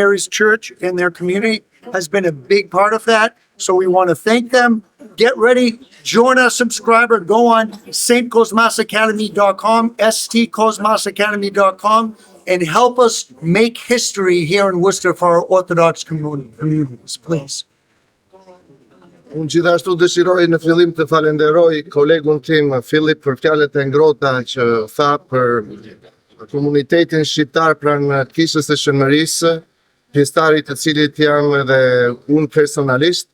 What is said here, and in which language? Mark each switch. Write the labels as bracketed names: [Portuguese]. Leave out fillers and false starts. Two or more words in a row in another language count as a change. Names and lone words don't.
[English] Mary's Church and their community has been a big part of that. So we want to thank them. Get ready, join our subscriber, go on stcosmasacademy.com, stcosmasacademy.com, and help us make history here in Worcester for our Orthodox communities, please. [Albanian] Unë gjithashtu dëshiroj në fillim të falenderoj kolegun tim, Filip, për fjalët e ngrohta që tha për komunitetin shqiptar pranë kishës së Shënmërisë, pjesëtarit të cilit jam edhe unë personalisht.